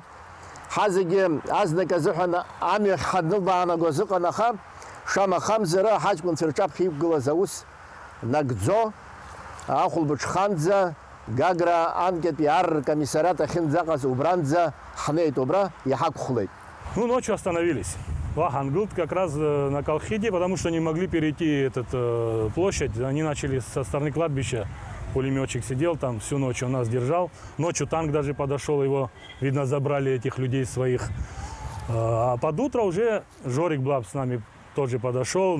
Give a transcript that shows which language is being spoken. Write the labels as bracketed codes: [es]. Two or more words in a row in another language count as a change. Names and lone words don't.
[ab] Ҳазегьы азнык азыҳәан амҩахь ҳанылбаанагоз ыҟан, аха шамахамзар ҳаҷкәынцәа рҿаԥхьа иқәгылаз аус нагӡо ахәылбыҽханӡа Гагра анкетәи арркомиссариат ахьынӡаҟаз убранӡа ҳнеит, убра иҳақәхәлеит. [ru] Ну, ночью остановились. Вахангылт как раз на Колхиде, потому что не могли перейти площадь. Они начали со стороны кладбища. Пулеметчик сидел там всю ночь, он нас держал. Ночью танк даже подошел, его, видно, забрали этих людей своих. А под утро уже Жорик Блаб с нами тоже подошел.